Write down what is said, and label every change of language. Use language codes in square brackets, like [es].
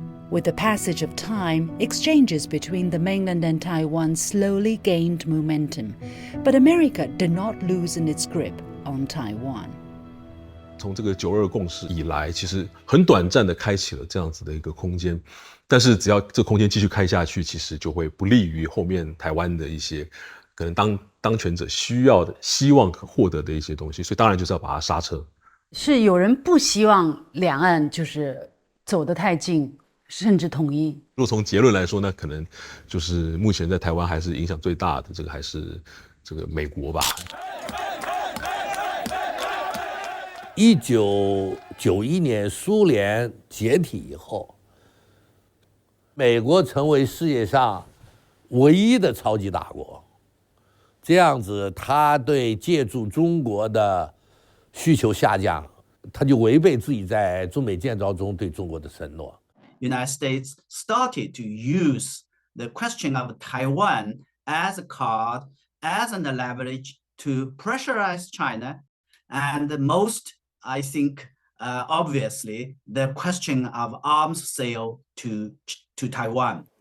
[en] With the passage of time, exchanges between the mainland and Taiwan slowly gained momentum, but America did not loosen its grip on Taiwan. [zh] 从这个9·2共识以来，其实很短暂的开启了这样子的一个空间，但是只要这空间继续开下去，其实就会不利于后面台湾的一些可能当权者需要的、希望获得的一些东西，所以当然就是要把它刹车。是有人不希望两岸就是走得太近，甚至统一。如果从结论来说，那可能就是目前在台湾还是影响最大的，这个还是这个美国吧。 1991年苏联解体以后，美国成为世界上唯一的超级大国，这样子，他对借助中国的需求下降，他就违背自己在中美建交中对中国的承诺。 [en] United States started to use the question of Taiwan as a card, as a leverage to pressurize China, and most, I think, obviously, the question of arms sale to Taiwan.